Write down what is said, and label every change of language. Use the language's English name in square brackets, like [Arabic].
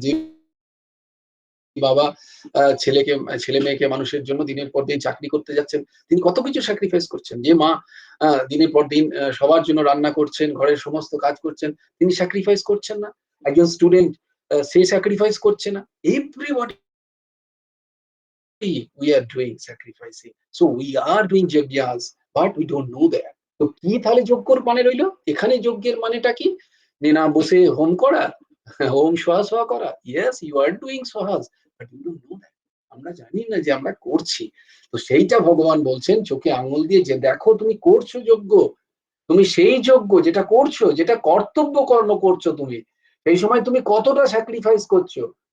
[Bangla] যে বাবা ছেলে মেয়েকে মানুষের জন্য দিনের পর দিন চাকরি করতে যাচ্ছেন, তিনি কত কিছু স্যাক্রিফাইস করছেন। যে মা দিনের পর দিন সবার জন্য রান্না করছেন, ঘরের সমস্ত কাজ করছেন, তিনি স্যাক্রিফাইস করছেন না? একজন স্টুডেন্ট সে স্যাক্রিফাইস করছে না? [English] Everybody we are doing sacrificing, so we are doing yajnas, but we don't know that. [Bangla] তো কি তাহলে যজ্ঞর মানে রইলো এখানে, যজ্ঞের মানেটা কি? না বসে হোম করা, হোম সোহা করা। [English] Yes, you are doing সোহাস, but you don't know that. [Bangla] আমরা জানি না যে আমরা করছি। তো সেইটা ভগবান বলছেন চোখে আঙুল দিয়ে, যে দেখো তুমি করছো যজ্ঞ, তুমি সেই যজ্ঞ যেটা করছো, যেটা কর্তব্য কর্ম করছো তুমি, সেই সময় তুমি কতটা স্যাক্রিফাইস করছো।